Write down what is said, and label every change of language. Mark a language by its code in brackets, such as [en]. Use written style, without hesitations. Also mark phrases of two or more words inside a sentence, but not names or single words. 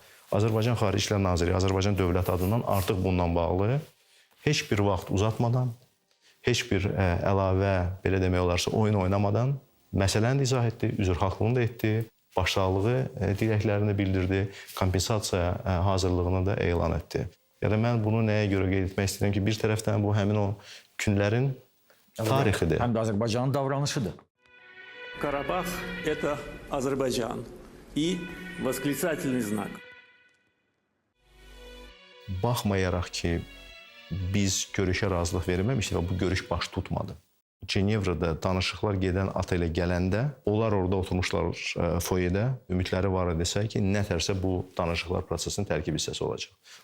[az] Azərbaycan Xarici İşlər Naziri, Azərbaycan Dövlət adından artıq bundan bağlı heç bir vaxt uzatmadan, heç bir əlavə, belə demək olarsa, oyun oynamadan məsələni izah etdi, üzrxahlığını da etdi, başsağlığı dirəklərini bildirdi, kompensasiya hazırlığını da elan etdi. Yəni mən bunu nəyə görə qeyd etmək istəyirəm ki, bir tərəfdən bu həmin o günlərin tarixidir. Həm də Azərbaycanın davranışıdır. Karabağ – [ru] это Azərbaycan и восклицательный знак. [az] Baxmayaraq ki, biz görüşə razılıq verməmişdik və bu görüş baş tutmadı. Cenevrədə danışıqlar gedən otelə gələndə, onlar orada oturmuşlar foyedə, ümidləri var desə ki, nətərsə bu danışıqlar prosesinin tərkib hissəsi olacaq.